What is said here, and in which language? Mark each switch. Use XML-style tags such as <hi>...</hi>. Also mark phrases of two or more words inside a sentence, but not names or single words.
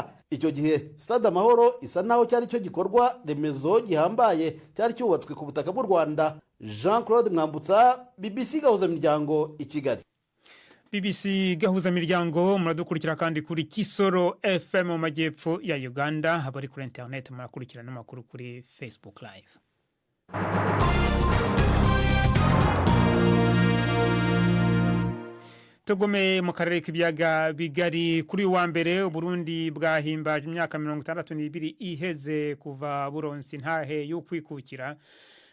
<rw>Icyo gihe Stade Amahoro isa naho cyari cyo gikorwa remezo gihambaye cyari cyubatswe ku butaka bw'u Rwanda. Jean Claude Mwambutsa, BBC Gahuzamiryango i Kigali. BBC Gahuzamiryango muradukurikira kandi kuri Kisoro FM mu majyepfo ya Uganda, abari kuri internet murakurikira n'amakuru kuri Facebook Live. Tugome mu karere k'ibyaga bigari.</rw> <rn>Kuri wa mbere Burundi bwahimbaje imyaka 62 iheze kuva buronsi ntahe yo kwikukira.</rn>